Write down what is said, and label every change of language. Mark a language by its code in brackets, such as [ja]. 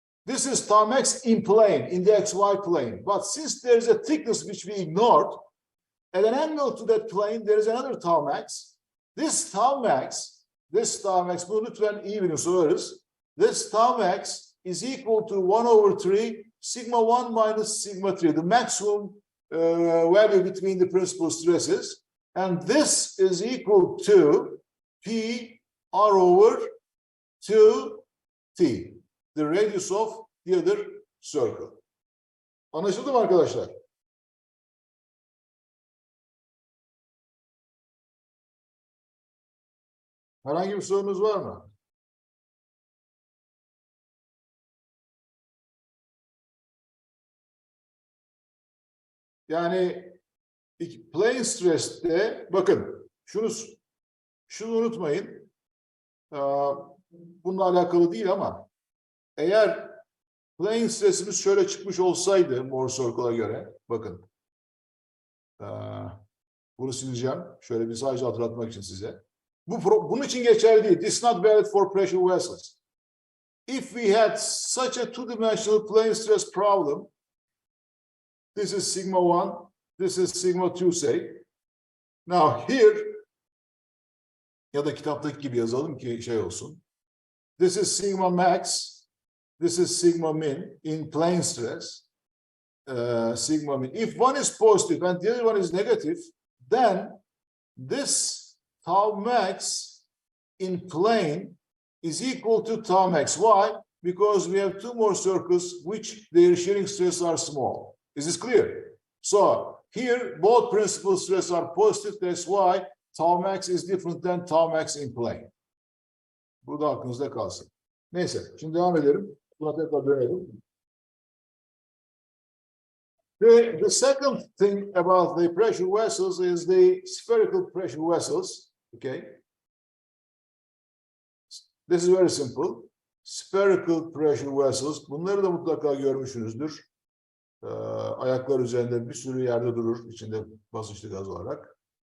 [en] This is tau max in plane, in the XY plane. But since there is a thickness which we ignored, at an angle to that plane, there is another tau max. This tau max, [tr] bunu lütfen iyi bilin, sorarız. [en] This tau max is equal to 1 over 3, sigma 1 minus sigma 3, the maximum value between the principal stresses. And this is equal to P R over 2 T, the radius of the other circle. [tr] Anlaşıldı mı arkadaşlar? Herhangi bir sorunuz var mı? Yani plane stress'te bakın şunu unutmayın. Bununla alakalı değil ama eğer plane stress'imiz şöyle çıkmış olsaydı Mohr circle'a göre bakın bunu sileceğim. Şöyle bir sadece hatırlatmak için size. Bunun için geçerli değil. [en] This is not valid for pressure vessels. If we had such a two-dimensional plane stress problem, this is sigma 1, this is sigma 2 say. Now here, [tr] ya da kitaptaki gibi yazalım ki şey olsun. [en] This is sigma max, this is sigma min in plane stress. Sigma min. If one is positive and the other one is negative, then this tau max in plane is equal to tau max. Why? Because we have two more circles which their shearing stress are small. Is this clear? So here both principal stress are positive. That's why tau max is different than tau max in plane. [tr] Bu da aklınızda kalsın. Neyse, şimdi devam edelim. Buna tekrar dönelim. [en] The second thing about the pressure vessels is the spherical pressure vessels. Okay. This is very simple. Spherical pressure vessels. [tr] Bunları da mutlaka görmüşsünüzdür. Ayaklar üzerinde bir sürü yerde durur. İçinde basınçlı gaz olarak.